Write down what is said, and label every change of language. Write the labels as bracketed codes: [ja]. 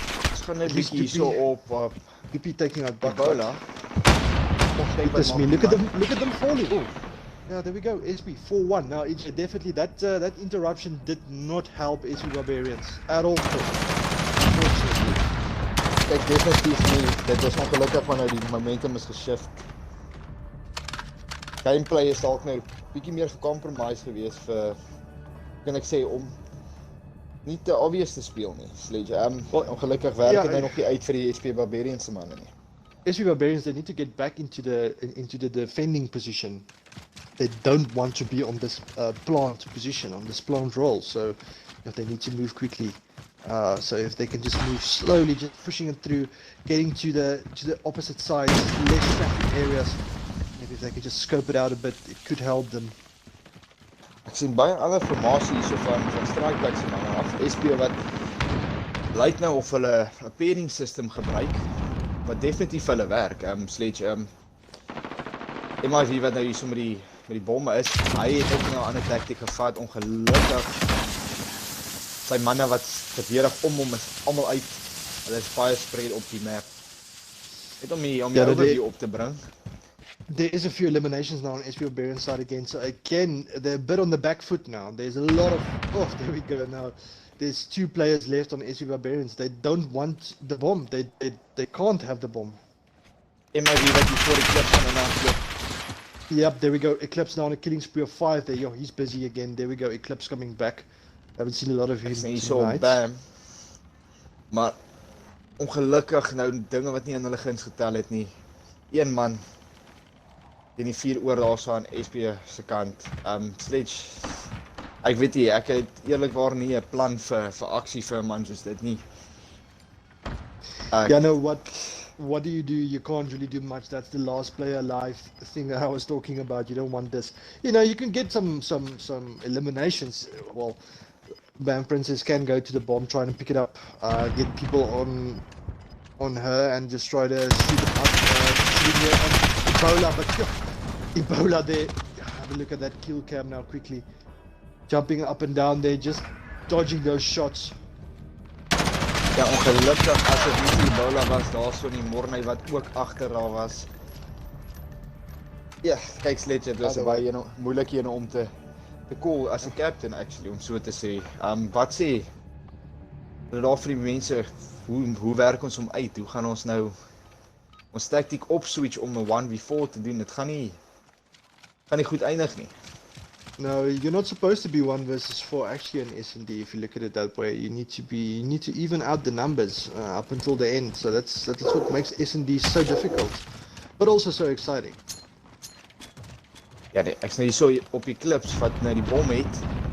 [af] Ons gaan net 'n bietjie hierso op [en] BP taking out Ebola. Goodness me, look at them falling. Oh. Yeah, there we go. SB 4-1. Now, it's definitely that interruption did not help SB Barbarians at all. Unfortunately. [af] Kyk, definitief nie. Dit is ongelukkig van nou die momentum is geshift. Gameplay is dalk nou bietjie meer gecompromise gewees vir, kan ek sê, om nie te obvious te speel nie. Sledge. Ongelukkig werk dit nou nog nie uit vir die SP Barbarians se manne nie. [en] SB Barbarians, they need to get back into the defending position. They don't want to be on this plant position, on this plant role. So they need to move quickly. So if they can just move slowly, just pushing it through, getting to the opposite side, less traffic areas. Maybe if they could just scope it out a bit, it could help them. [af] Ek sien baie ander formasie hierso van strike backs se manne af. SP wat lyk nou of hulle 'n pairing system gebruik wat definitief vir hulle werk. Sledge MIV wat nou hierso met die bomme is, hy het ook nou 'n ander taktiek gevat, ongelukkig. Sy manne wat verdedig om hom is almal uit. Hulle is baie spread op die map. Net om die overview op te bring. [en] There is a few eliminations now on SP Barbarian side again, so again, they're a bit on the back foot now. There's a lot of, there we go now. There's 2 players left on SP Barbarians. They don't want the bomb. They can't have the bomb. [af] MIV wat hier voor die klip van en aan. [en] Yep, there we go. Eclipse now on a killing spree of 5 there. Yo, he's busy again. There we go. Eclipse coming back. Haven't seen a lot of him tonight. [af] Bam. Maar ongelukkig nou dinge wat nie aan hulle guns getel het nie. Een man teen die 4 oor daarso aan SP se kant. Sledge. Ek weet nie, ek het eerlikwaar nie 'n plan vir aksie vir 'n man soos dit nie. [en] Yeah, no, what do? You can't really do much. That's the last player alive thing that I was talking about. You don't want this. You know, you can get some eliminations. Well, Bam Princess can go to the bomb, try and pick it up, get people on her, and just try to shoot them up. Shooting her on Ebola, but Ebola there. Have a look at that kill cam now quickly, jumping up and down there, just dodging those shots. [af] Ja, ongelukkig as dit nie die Ebola was, daar so in die Morney wat ook agter haar was. Ja, kyk Sledge, dit was baie moeilik een om te call as 'n captain actually, om so te sê. Wat sê daar vir die mense, hoe werk ons om uit? Hoe gaan ons nou ons tactiek opswitch om 'n 1v4 te doen? Dit gaan nie goed eindig nie. [en] No, you're not supposed to be 1 versus 4 actually in S&D. If you look at it that way, you need to even out the numbers up until the end. So that's what makes S&D so difficult, but also so exciting. [af] Ja, ek sien hier so op die klips wat nou die bom het.